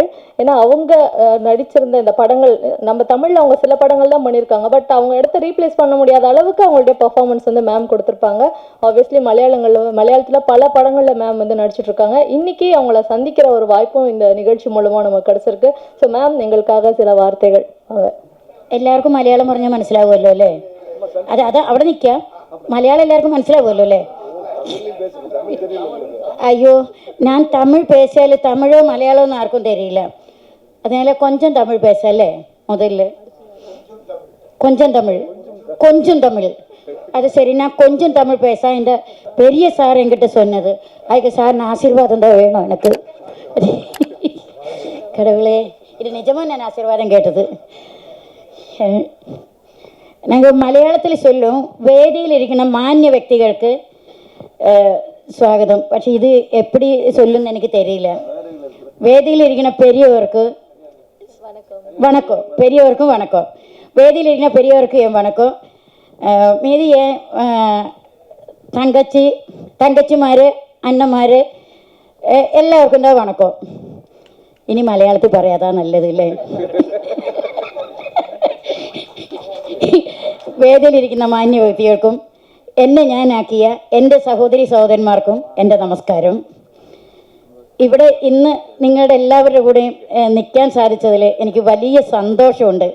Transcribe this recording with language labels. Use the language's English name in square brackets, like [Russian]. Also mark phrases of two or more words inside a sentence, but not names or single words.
[Tamil] ஏன்னா அவங்க நடிச்சிருந்த இந்த படங்கள், நம்ம தமிழில் அவங்க சில படங்கள் தான் பண்ணியிருக்காங்க, பட் அவங்க இடத்த ரீப்ளேஸ் பண்ண முடியாத அளவுக்கு அவங்களுடைய பர்ஃபார்மன்ஸ் வந்து மேம் கொடுத்துருப்பாங்க. ஆப்வியஸ்லி மலையாளத்தில் பல படங்களில் மேம் வந்து நடிச்சிட்டு இருக்காங்க. இன்னைக்கு அவங்கள சந்திக்கிற ஒரு வாய்ப்பும் இந்த நிகழ்ச்சி மூலமாக நமக்கு கிடைச்சிருக்கு. [English] so ma'am, [Tamil] எங்களுக்காக சில வார்த்தைகள். [Malayalam] എല്ലാവർക്കും മലയാളം പറഞ്ഞാൽ മനസ്സിലാവുമല്ലോ അല്ലേ? അത് അവിടെ നിൽക്കാം, മലയാളം എല്ലാവർക്കും മനസ്സിലാവുമല്ലോ അല്ലേ? അയ്യോ, ഞാൻ തമിഴ് പേശാൽ തമിഴോ മലയാളമോ ഒന്നും ആർക്കും തരില്ല. [Tamil] அதனால கொஞ்சம் தமிழ் பேசலே முதல்ல. கொஞ்சம் தமிழ் அது சரி, நான் கொஞ்சம் தமிழ் பேச இந்த பெரிய சார் என்கிட்ட சொன்னது, அதுக்கு சார் நான் ஆசீர்வாதம் தான் வேணும் எனக்கு. கடவுளே, இது நிஜமாக நான் ஆசீர்வாதம் கேட்டது. [Malayalam] நாங்கள் മലയാളത്തിൽ சொல்லும் വേദിയിൽ ഇരിക്കുന്ന മാന്യ വ്യക്തികൾക്ക് സ്വാഗതം. പക്ഷെ ഇത് എപ്പടി ചൊല്ലുമെന്ന് എനിക്ക് தெரியல. വേദിയിൽ ഇരിക്കുന്ന [Tamil] பெரியவருக்கு வணக்கம், பெரியவருக்கும் வணக்கம், வேதியில் இருக்கிற பெரியவருக்கு என் வணக்கம். மீதி தங்கச்சிமார், அண்ணன்மார் எல்லாருக்கும் தான் வணக்கம். [Malayalam] ഇനി മലയാളത്തിൽ പറയാതാ നല്ലത് അല്ലേ? വേദിയിലിരിക്കുന്ന മാന്യ വ്യക്തികൾക്കും എന്നെ ഞാനാക്കിയ എൻ്റെ സഹോദരി സഹോദരന്മാർക്കും എൻ്റെ നമസ്കാരം. ഇവിടെ ഇന്ന് നിങ്ങളുടെ എല്ലാവരുടെ കൂടെയും നിൽക്കാൻ സാധിച്ചതിൽ എനിക്ക് വലിയ സന്തോഷമുണ്ട്.